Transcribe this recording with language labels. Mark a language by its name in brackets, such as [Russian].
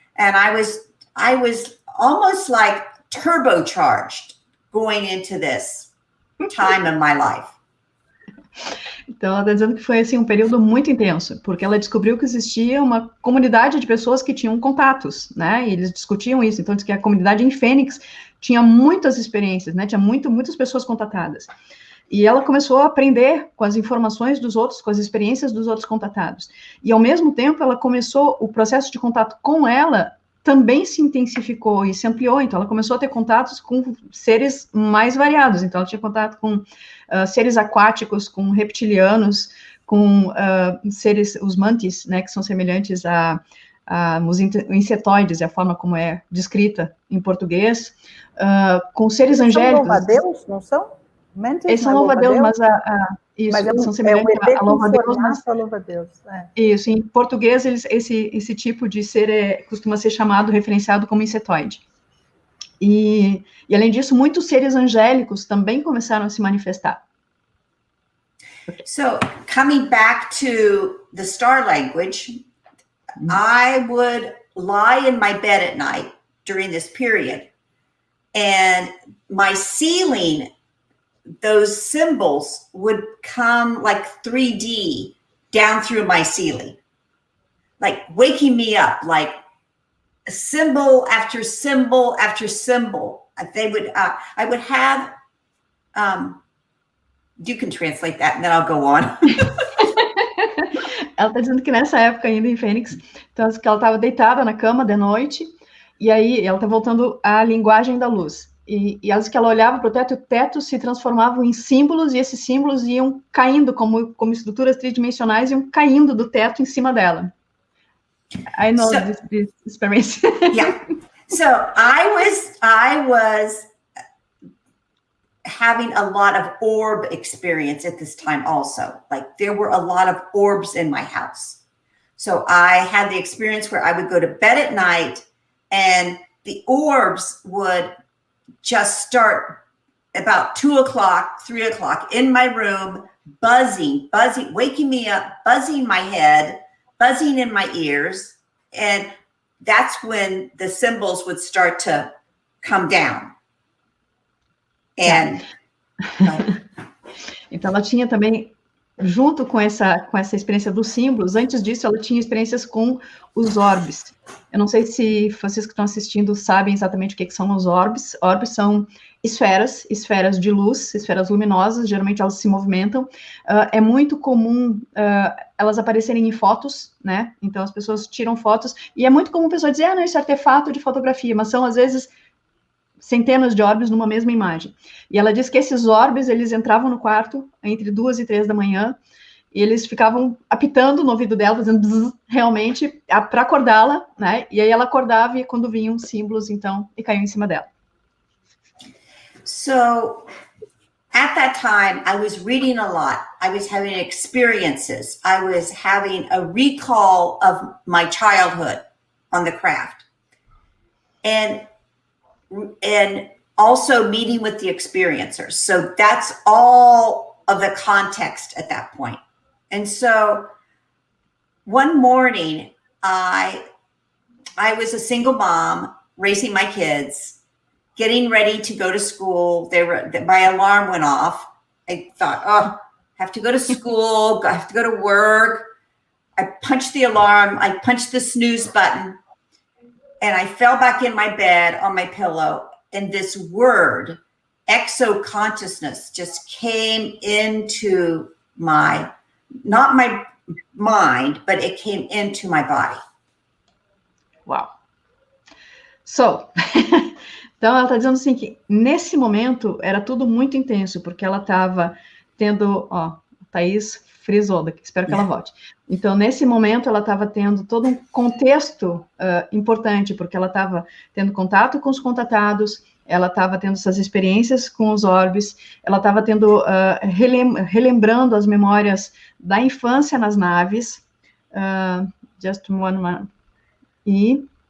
[English] And I was almost like turbocharged going into this time in my life. [Portuguese] Então, ela está dizendo que foi assim, um período muito intenso, porque ela descobriu que existia uma comunidade de pessoas que tinham contatos, né, e eles discutiam isso. Então, diz que a comunidade em Fênix tinha muitas experiências, né, tinha muitas pessoas contatadas. E ela começou a aprender com as informações dos outros, com as experiências dos outros contatados. E, ao mesmo tempo, ela começou, o processo de contato com ela também se intensificou e se ampliou. Então, ela começou a ter contatos com seres mais variados. Então, ela tinha contato com seres aquáticos, com reptilianos, com seres, os mantis, né, que são semelhantes os insetoides, é a forma como é descrita em português, com seres angélicos. São louva-a-Deus, não são? Mantis, eles são louva-a-Deus, mas isso, são semelhantes a louva-a-Deus, mas... louva-a-Deus, Isso, em português, esse tipo de ser costuma ser chamado, referenciado como insetoide. E, além disso, muitos seres angélicos também começaram a se manifestar. [English] So, coming back to the star language, I would lie in my bed at night during this period, and my ceiling, those symbols would come like 3D down through my ceiling, like waking me up, like symbol after symbol after symbol. I would have, you can translate that and then I'll go on. [Portuguese] Ela está dizendo que nessa época ainda em Fênix, então que ela estava deitada na cama de noite, e aí ela está voltando à linguagem da luz. E ela disse que ela olhava para o teto, e o teto se transformava em símbolos, e esses símbolos iam caindo como estruturas tridimensionais, iam caindo do teto em cima dela. [English] I know this experience. Yeah. So I was having a lot of orb experience at this time also. Like there were a lot of orbs in my house. So I had the experience where I would go to bed at night and the orbs would just start about 2 o'clock, 3 o'clock in my room, buzzing, waking me up, buzzing my head, buzzing in my ears. And that's when the symbols would start to come down. And [Portuguese] então ela tinha também, junto com essa experiência dos símbolos, antes disso ela tinha experiências com os orbes. Eu não sei se vocês que estão assistindo sabem exatamente o que são os orbes. Orbes são esferas de luz, esferas luminosas, geralmente elas se movimentam. É muito comum elas aparecerem em fotos, né? Então as pessoas tiram fotos, e é muito comum a pessoa dizer, não, isso é artefato de fotografia, mas são às vezes centenas de orbes numa mesma imagem. E ela diz que esses orbes, eles entravam no quarto entre 2 e 3 da manhã, e eles ficavam apitando no ouvido dela, fazendo bzz, realmente, para acordá-la, né? E aí ela acordava e quando vinham símbolos, então, e caíam em cima dela. [English] So, at that time, I was reading a lot. I was having experiences. I was having a recall of my childhood on the craft. And also meeting with the experiencers. So that's all of the context at that point. And so one morning, I was a single mom raising my kids, getting ready to go to school. My alarm went off. I thought, I have to go to school. I have to go to work. I punched the alarm. I punched the snooze button. And I fell back in my bed on my pillow, and this word, exoconsciousness, just came into not my mind, but it came into my body. [Portuguese] Uau. So, então ela está dizendo assim que nesse momento era tudo muito intenso, porque ela estava tendo, Thaís frisou daqui, espero que ela volte. Então, nesse momento, ela estava tendo todo um contexto importante, porque ela estava tendo contato com os contatados, ela estava tendo essas experiências com os orbes, ela estava tendo, relembrando as memórias da infância nas naves. Just one E...